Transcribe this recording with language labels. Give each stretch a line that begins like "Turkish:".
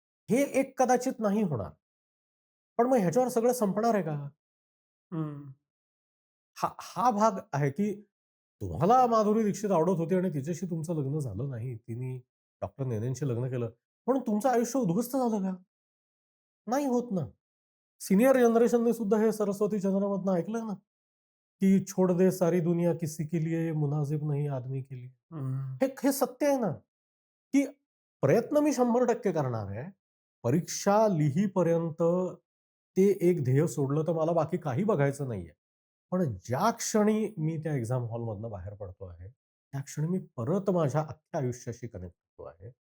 Marathi: हे एक कदाचित नाही होणार. पण मग ह्याच्यावर सगळं संपणार आहे का? हं. हा भाग आहे, की तुम्हाला माधुरी दीक्षित आवडत होती आणि तिच्याशी तुमचं लग्न झालं नाही. तिने डॉक्टर नेनेंशी लग्न केलं. म्हणून तुमचं आयुष्य उद्ध्वस्त झालं का? नाही होत ना. सीनियर जनरेशनने सुद्धा हे सरस्वती चंद्रामधनं ऐकलंय ना,
Hindi: की छोड़ दे सारी दुनिया किसी के लिए मुनासिब नहीं आदमी के लिए. हं.
Marathi: हे सत्य आहे ना, की प्रयत्न मी 100% करणार आहे. परीक्षा लिहीपर्यंत ते एक ध्येय सोडलं तर मला बाकी काही बघायचं नाहीये. पण ज्या क्षणी मी त्या एक्झाम हॉलमधनं बाहेर पडतो आहे, त्या क्षणी मी परत माझ्या अख्ख्या आयुष्याशी कनेक्ट होतो आहे.